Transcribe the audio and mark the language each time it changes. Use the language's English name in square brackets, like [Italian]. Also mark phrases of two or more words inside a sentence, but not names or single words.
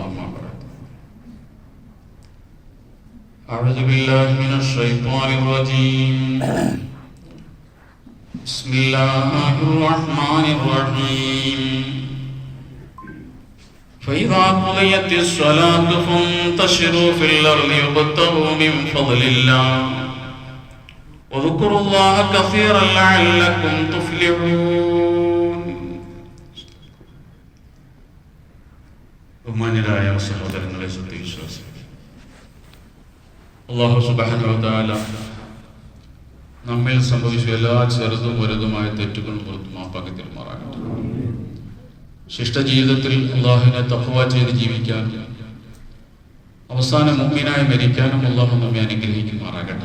[Arabic] أما بعد أعوذ بالله من الشيطان الرجيم بسم الله الرحمن الرحيم فإذا قضيت الصلاة فانتشروا في الأرض وابتغوا من فضل الله واذكروا الله كثيرا لعلكم تفلحون. [Malayalam] ബഹുമാന്യരായ സഹോദരങ്ങളെ, സത്യവിശ്വാസികളെ, [Arabic] الله سبحانه وتعالى [Malayalam] നമ്മിൽ സംഭവിച്ച എല്ലാ ചെറുതും വലുതുമായ തെറ്റുകളും പുറത്തു മാപ്പാക്കി തരുമാറാകട്ടെ. ശിഷ്ടജീവിതത്തിൽ അള്ളാഹുവിനെ തഖ്വ ചെയ്ത് ജീവിക്കാൻ, അവസാനം മുഅ്മിനായി മരിക്കാനും അള്ളാഹു നമ്മെ അനുഗ്രഹിക്കുമാറാകട്ടെ.